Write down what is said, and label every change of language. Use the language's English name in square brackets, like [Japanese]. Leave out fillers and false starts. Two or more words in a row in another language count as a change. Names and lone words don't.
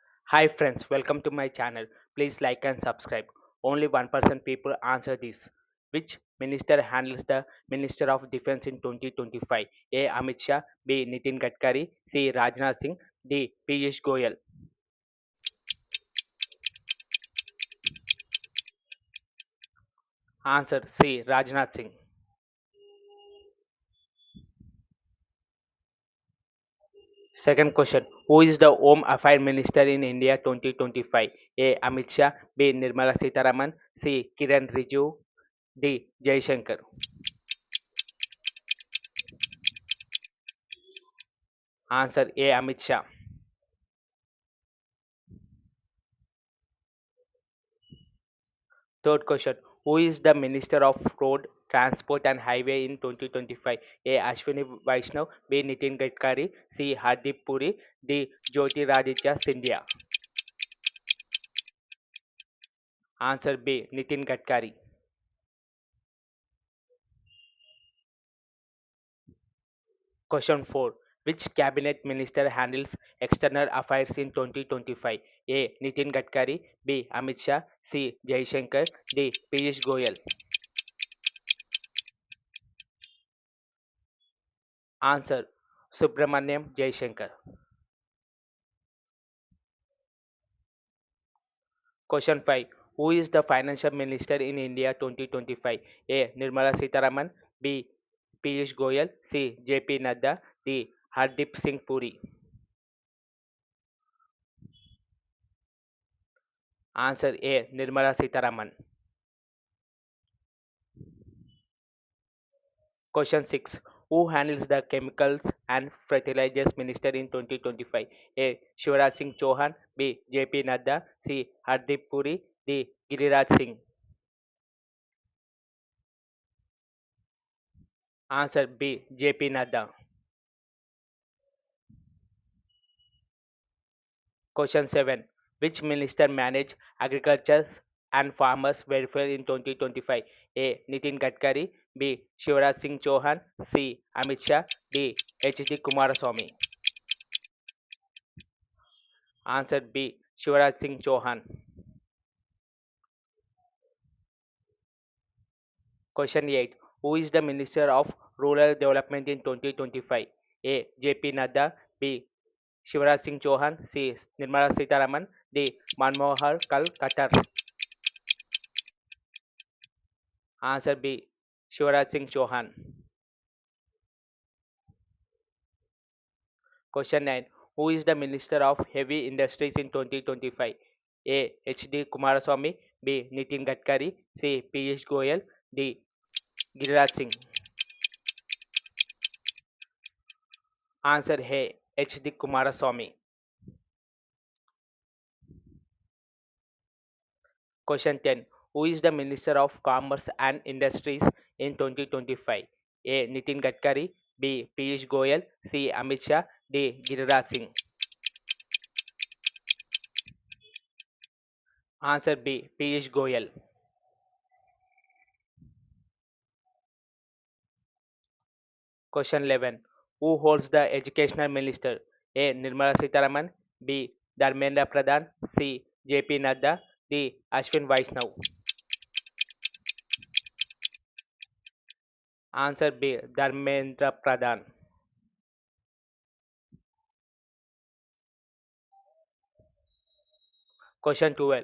[English] Hi friends, welcome to my channel. Please like and subscribe. Only 1% people answer this. Which minister handles the Minister of Defense in 2025? A. Amit Shah, B. Nitin Gadkari, C. Rajnath Singh, D. Piyush Goyal. Answer C. Rajnath Singh. Second question. Who is the Home Affairs Minister in India 2025? A. Amit Shah, B. Nirmala Sitharaman, C. Kiran Rijiju, D. Jaishankar. Answer A. Amit Shah. Third question. Who is the Minister of Road, Transport and Highway in 2025? A. Ashwini Vaishnav, B. Nitin Gadkari, C. Hardeep Puri, D. Jyotiraditya Scindia. Answer B. Nitin Gadkari. Question 4. Which cabinet minister handles external affairs in 2025? A. Nitin Gadkari, B. Amit Shah, C. Jaishankar, D. Piyush Goyal. Answer Subramaniam Jaishankar. Question 5. Who is the Financial Minister in India 2025? A. Nirmala Sitharaman, B. Piyush Goyal, C. JP Nadda, D. Hardeep Singh Puri. Answer A. Nirmala Sitharaman. Question 6. Who handles the Chemicals and Fertilizers Minister in 2025? A. Shivraj Singh Chauhan, B. JP Nadda, C. Hardeep Puri, D. Giriraj Singh. Answer B. JP Nadda. Question 7. Which minister managed agriculture and farmers welfare in 2025? A. Nitin Gadkari, B. Shivraj Singh Chauhan, C. Amit Shah, D. H.D. Kumaraswamy. Answer B. Shivraj Singh Chauhan. Question 8. Who is the Minister of Rural Development in 2025? A. J.P. Nadda, B. Shivraj Singh Chauhan, C. Nirmala Sitharaman, D. Manmohan Khattar. Answer B. Shivraj Singh Chauhan. Question 9. Who is the Minister of Heavy Industries in 2025? A. H.D. Kumaraswamy, B. Nitin Gadkari, C. Piyush Goyal, D. Giriraj Singh. Answer A. H.D. Kumaraswamy. Question 10. Who is the Minister of Commerce and Industries in 2025? A. Nitin Gadkari, B. Piyush Goyal, C. Amit Shah, D. Giriraj Singh. Answer B. Piyush Goyal. Question 11. Who holds the Educational Minister? A. Nirmala Sitharaman, B. Dharmendra Pradhan, C. J.P. Nadda, D. Ashwin Vaishnav. Answer B. Dharmendra Pradhan. Question 12.